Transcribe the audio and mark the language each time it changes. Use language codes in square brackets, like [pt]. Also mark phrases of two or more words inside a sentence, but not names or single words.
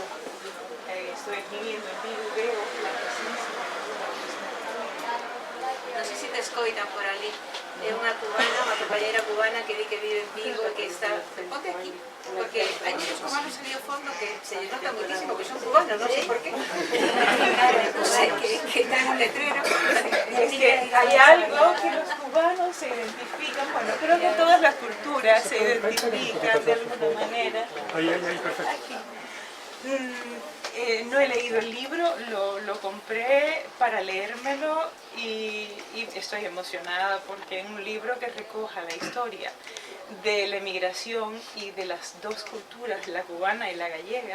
[es] Estoy viviendo en Vigo y veo la presencia de Cuba. [gl] Non sei se te escoitan por ali. É unha cubana, unha compañera cubana que di que vive en Vigo e que está... Ponte aquí, porque hai [es] muchos cubanos [gl] ali ao fondo que [es] se les nota muchísimo que son cubanos, [gl] non sei por qué. Non sei, que ten un letrero. [es] Es que hay algo que los cubanos se identifican, bueno, creo que todas las culturas se identifican de alguna manera. Ahí, perfecto. Aquí. No he leído el libro, lo compré para leérmelo y estoy emocionada porque es un libro que recoja la historia de la emigración y de las dos culturas, la cubana y la gallega.